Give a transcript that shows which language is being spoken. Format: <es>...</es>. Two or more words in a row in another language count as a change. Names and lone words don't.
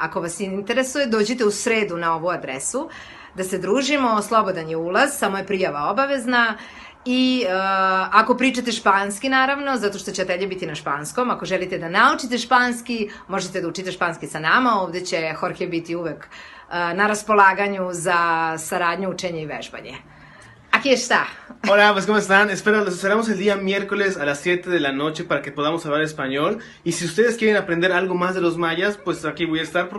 <sr>Ako vas interesuje, dođite u sredu na ovu adresu da se družimo, slobodan je ulaz, samo je prijava obavezna i ako pričate španski, naravno, zato što će atelje biti na španskom, ako želite da naučite španski, možete da učite španski sa nama, ovde će Jorge biti uvek na raspolaganju za saradnju, učenje i vežbanje.</sr> <es>Aquí está. Hola, pues ¿cómo están? Espero, los esperamos el día miércoles a las 7 de la noche para que podamos hablar español. Y si ustedes quieren aprender algo más de los mayas, pues aquí voy a estar.</es>